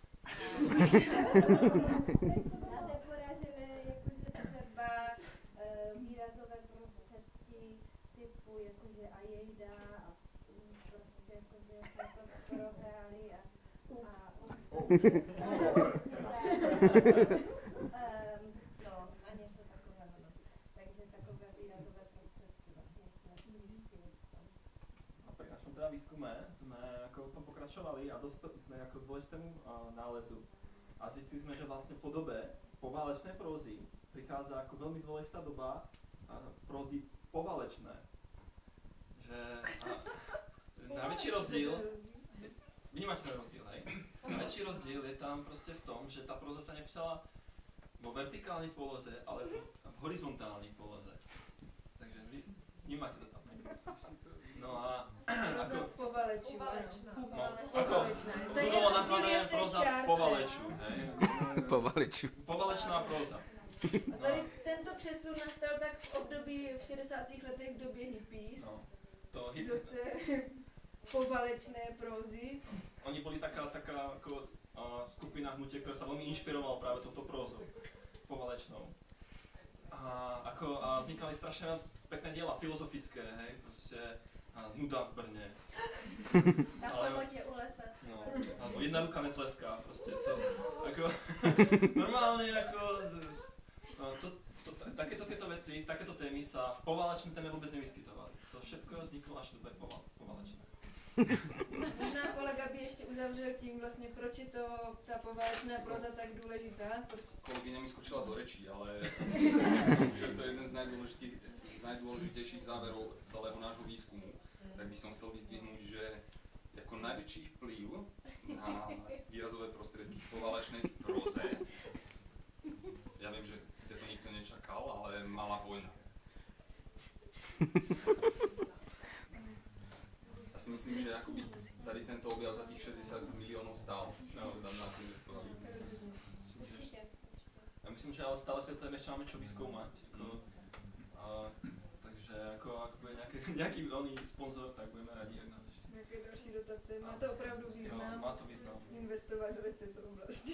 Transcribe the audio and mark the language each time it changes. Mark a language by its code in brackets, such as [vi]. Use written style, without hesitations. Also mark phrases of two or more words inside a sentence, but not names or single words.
[cs] A na té poražené jakože třeba výrazové prostředky typu jakože a jejda a prostě jakože jsme to prohráli a a něco takového, no. Takže takové výrazové prostředky vlastně jsme zjistili tam. [sk] A pri našom teda výskume sme ako v tom pokračovali a dospeli sme ako k dôležitému nálezu. A zistili sme, že vlastne po dobe poválečnej prózy prichádza ako veľmi dôležitá doba prózy poválečné. Že najväčší rozdiel, vnímate ten rozdiel, hej? Najväčší rozdiel je tam proste v tom, že tá próza sa nepísala vo vertikálnej poloze, ale v horizontálnej poloze. Takže vy vnímate to tam, hej? No a [cs] Proza povalečů, [sk] no, ako budovo nazvané próza povalečů, hej? Povalečná próza. [cs] A tady tento přesun nastal tak v období v 60. letech v době hippies, do té povalečné prózy. [sk] Oni boli taká ako skupina hnutie, ktorá sa veľmi inšpirovala práve touto prózou povalečnou. A vznikali strašne pekné diela filozofické, hej, proste nuda v Brne. Na samotě u lesa. No, alebo jedna ruka netleská, proste to, ako, normálne ako, takéto tieto veci, takéto témy sa v poválečnej téme vôbec nevyskytovali. To všetko vzniklo až v dobe poválečné. [cs] Možná kolega by ještě uzavřel tím vlastně, proč je to ta poválečná próza tak důležitá. [sk] Kolegyňa mi skočila do rečí, ale že to je jeden z najdôležitejších záverov celého nášho výskumu. tak by som chcel vyzdvihnúť, že jako najväčší vplyv na výrazové prostriedky v poválečnej próze, ja viem, že ste to nikto nečakal, ale Malá vojna. Ja si myslím, že akoby tady tento objav za tých 60 miliónov stál, tam nás investovali. [cs] Určitě. Já myslím, že ale stále v této ještě máme čo vyskoumat. Jako, takže jako bude nějaký velný sponzor, tak budeme rádi, jak nás ještě. Nějaké další dotace. Má to opravdu význam. Jo, má to význam. Investovat do této oblasti.